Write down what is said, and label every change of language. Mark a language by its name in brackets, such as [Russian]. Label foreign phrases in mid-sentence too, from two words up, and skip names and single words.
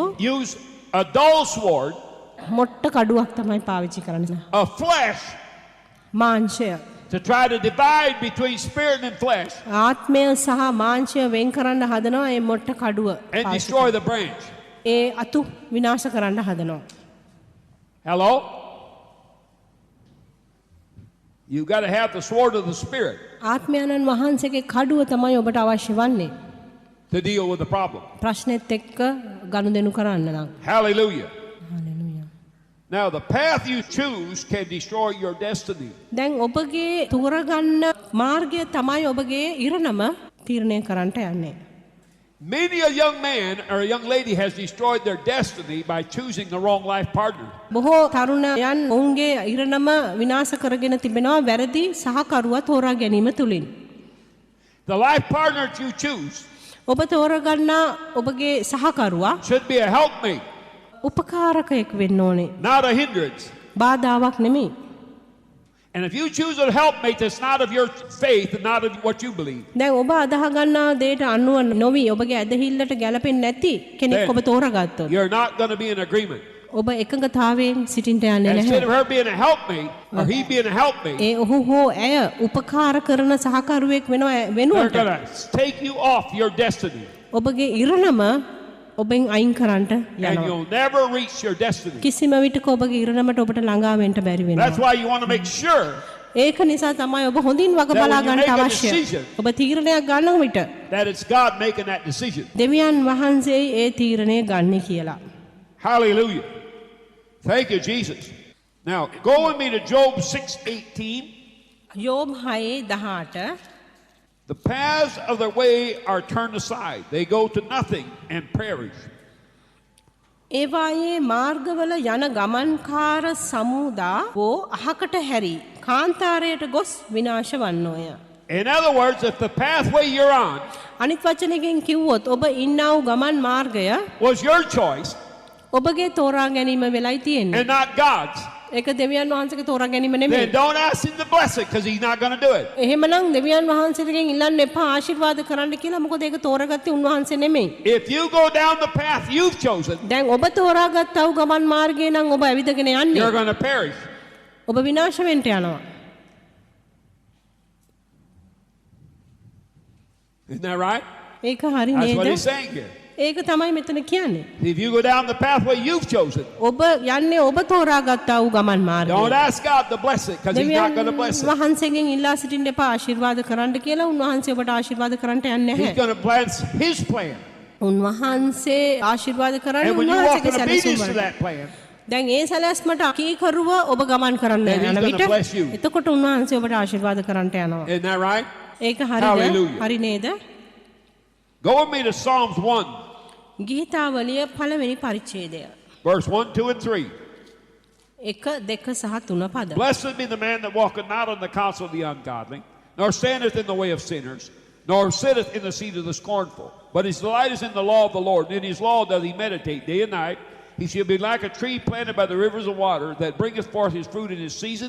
[English] use a dull sword [Sinhala] මොට්ට කඩුවක් තමයි පාවිච්චි කරන්නේ. [English] of flesh [Sinhala] මාංශය. [English] to try to divide between spirit and flesh [Sinhala] ආත්මය සහ මාංශය වෙන් කරන්න හදනවා ඒ මොට්ට කඩුව. [English] and [Sinhala] පාවිච්චි [English] destroy the branch. [Sinhala] ඒ අතු විනාශ කරන්න හදනවා. [English] Hello? You got to have the sword of the spirit [Sinhala] ආත්මයන්න් වහන්සේගේ කඩුව තමයි ඔබට අවශ්‍ය වන්නේ. [English] to deal with the problem. [Sinhala] ප්‍රශ්නෙත් එක්ක ගනුදෙනු කරන්න නම්. [English] Hallelujah. [Sinhala] හලෙලූයා. [English] Now, the path you choose can destroy your destiny. [Sinhala] දැන් ඔබගේ තෝරගන්න මාර්ගය තමයි ඔබගේ ඉරණම තීරණය කරන්නට යන්නේ. [English] Many a young man or a young lady has destroyed their destiny by choosing the wrong life partner. [Sinhala] බොහෝ තරුණයන් ඔවුන්ගේ ඉරණම විනාශ කරගෙන තිබෙනවා වැරදි සහකරුවා තෝරා ගැනීම තුලින්. [English] The life partner that you choose [Sinhala] ඔබ තෝරගන්නා ඔබගේ සහකරුවා [English] should be a helpmate, [Sinhala] උපකාරකයෙක් වෙන්න ඕනේ. [English] not a hindrance. [Sinhala] බාධාවක් නෙමෙයි. [English] And if you choose a helpmate that's not of your faith and not of what you believe, [Sinhala] දැන් ඔබ අදහ ගන්නා දෙයට අනුව නොවි ඔබගේ ඇදහිල්ලට ගැලපෙන්නේ නැති කෙනෙක් ඔබ තෝරගත්තොත් [English] you're not going to be in agreement. [Sinhala] ඔබ එකඟතාවයෙන් සිටින්න යන්නේ [English] Instead of [Sinhala] නැහැ. [English] her being a helpmate or he being a helpmate, [Sinhala] ඒ ඔහු හෝ ඇය උපකාර කරන සහකරුවෙක් වෙනවා [English] they're [Sinhala] වෙනුවට [English] going to take you off your destiny [Sinhala] ඔබගේ ඉරණම ඔබෙන් අයින් කරන්නට [English] and [Sinhala] යනවා. [English] you'll never reach your destiny. [Sinhala] කිසිම විටක ඔබගේ ඉරණමට ඔබට ළඟා වෙන්න බැරි [English] That's [Sinhala] වෙනවා. [English] why you want to make sure [Sinhala] ඒක නිසා තමයි ඔබ හොඳින් වග [English] that [Sinhala] බලා [English] when you [Sinhala] ගන්නට [English] make a [Sinhala] අවශ්‍ය. [English] decision, [Sinhala] ඔබ තීරණයක් ගන්න විට [English] that it's God making that decision. [Sinhala] දෙවියන් වහන්සේ ඒ තීරණය ගන්නේ කියලා. [English] Hallelujah. Thank you, Jesus. Now, go with me to Job 6:18. [Sinhala] යෝබ් 6:18 [English] The paths of the way are turned aside. They go to nothing and perish. [Sinhala] ඒවායේ මාර්ගවල යන ගමන්කාර සමුදා වෝ අහකට හැරි කාන්තාරයට ගොස් විනාශ වන්නෝය. [English] In other words, if the pathway you're on [Sinhala] අනිත් වචනකින් කිව්වොත් ඔබ ඉන්නා වූ ගමන් මාර්ගය [English] was your choice [Sinhala] ඔබගේ තෝරා ගැනීම වෙලයි තියෙන්නේ. [English] and not God's, [Sinhala] ඒක දෙවියන් වහන්සේගේ තෝරා ගැනීම [English] then [Sinhala] නෙමෙයි. [English] don't ask him to bless it because he's not going to do it. [Sinhala] එහෙමනම් දෙවියන් වහන්සේගෙන් ඉල්ලන්න එපා ආශිර්වාද කරන්න කියලා. මොකද ඒක තෝරාගත්තේ උන්වහන්සේ නෙමෙයි. [English] If you go down the path you've chosen, [Sinhala] දැන් ඔබ තෝරාගත්තා වූ ගමන් මාර්ගය නම් ඔබ ඇවිදගෙන යන්නේ. [English] you're going to perish. [Sinhala] ඔබ විනාශ වෙන්න යනවා. [English] Isn't that right? [Sinhala] ඒක හරි [English] That's what [Sinhala] නේද? [English] he's saying here. [Sinhala] ඒක තමයි මෙතන කියන්නේ. [English] If you go down the pathway you've chosen, [Sinhala] ඔබ යන්නේ ඔබ තෝරාගත්තා වූ ගමන් මාර්ගය. [English] don't ask God to bless it because he's not going to [Sinhala] දෙවියන් [English] bless it. [Sinhala] වහන්සේගෙන් ඉල්ලා සිටින්න එපා ආශිර්වාද කරන්න කියලා. උන්වහන්සේ ඔබට ආශිර්වාද කරන්න යන්නේ [English] He's [Sinhala] නැහැ. [English] going to bless his plan. [Sinhala] උන්වහන්සේ ආශිර්වාද කරන්නේ [English] And when you walk [Sinhala] උන්වහන්සේගේ [English] in obedience to [Sinhala] සැලසුම. [English] that plan, [Sinhala] දැන් ඒ සැලැස්මට අකීකරුව ඔබ ගමන් කරන්න [English] And he's [Sinhala] යන [English] gonna [Sinhala] විට [English] bless you. [Sinhala] එතකොට උන්වහන්සේ ඔබට ආශිර්වාද කරන්නට යනවා. [English] isn't that right? [Sinhala] ඒක හරිද? [English] Hallelujah. [Sinhala] හරි නේද? [English] Go with me to Psalms 1, [Sinhala] ගීතාවලිය පළවෙනි පරිච්ඡේදය. [English] verse 1, 2, and 3. [Sinhala] 1 2 සහ 3 පද. [English] Blessed be the man that walketh not in the counsel of the ungodly, nor standeth in the way of sinners, nor sitteth in the seat of the scornful. But his delight is in the law of the Lord, and in his law doth he meditate day and night. He shall be like a tree planted by the rivers of water, that bringeth forth his fruit in his season.